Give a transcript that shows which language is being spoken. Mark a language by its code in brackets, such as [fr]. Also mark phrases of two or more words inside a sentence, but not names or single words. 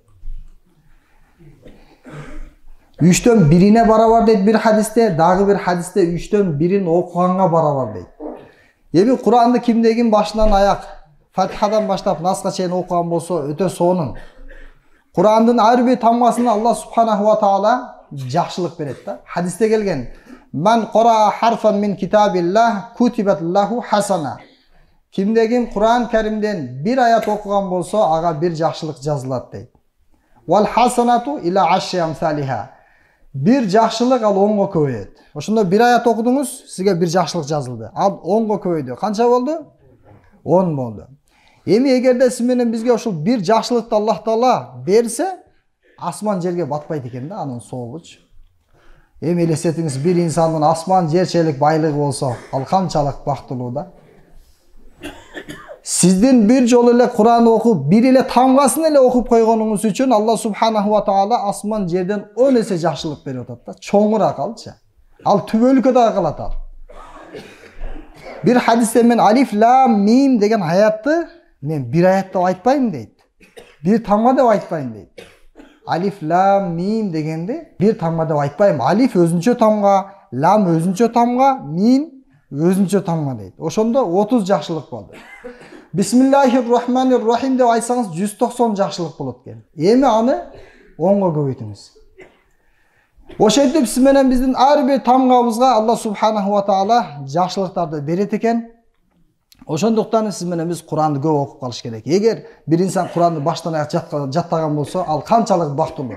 [ky] 3төн 1-ине барабар дейт бир хадисте, дагы бир хадисте 3төн 1-ин окуганга барабар дейт. Эми Куранды кимде ким башынан аяк, Фатихадан баштап Насқа чейин окуган болсо, өтө сонун. Курандын ар бир тамгасына [ar] الله سبحانه وتعالى [ky] жакшылык берет да. Хадисте келген: [ar] "من قرأ حرفا من كتاب الله كتبت له حسنة." [ky] Кимде ким Куран Каримден бир аят окуган болсо, ага бир жакшылык жазылат дейт. [ar] والحسنة إلى عشر أمثالها. [ky] Бир жакшылык ал 10го көбөйөт. Ошондо бир аят окудуңуз, сизге бир жакшылык жазылды. Ал 10го көбөйдү. Канча болду? 10 болду. Эми эгерде сиз менен бизге ошол бир жакшылыкты Аллах Таала берсе, асман жерге батпайт экен да анын соогучу. Эми элестетиңиз, бир инсандын асман жер чейлик байлыгы болсо, ал канчалык бактылуу да. Сиздин бир жолу эле Куран окуп, бир эле тамгасын эле окуп койгонуңуз үчүн [ar] الله سبحانه وتعالى [ky] асман жерден 10 эсе жакшылык берип атат да. Чоңураак алчы. Ал түбөлүккө дагы калат ал. [kk] Bir hadiste men [ar] ألف لام ميم [kk] деген аятты Мен bir ayat деп айтпаймын дейді. Bir тамға деп айтпаймын дейді. [ar] ألف لام ميم [kk] дегенде bir тамға деп айтпаймын. Алиф өзінше тамға, лам өзінше тамға, мим өзінше тамға дейді. [ky] Ошондо 30 жакшылык болды. [ar] بسم الله الرحمن الرحيم [ky] деп айтсаңыз 190 жакшылык болот экен. Эми аны 10га көбөйтүңүз. Ошентип сиз менен биздин ар бир тамгабызга [ar] الله سبحانه وتعالى [ky] жакшылыктарды берет экен. Ошондуктан сиз менен биз Куранды көп окуп калыш керек. Эгер бир инсан Куранды баштан аяк жаттаган болсо, ал канчалык бактылуу.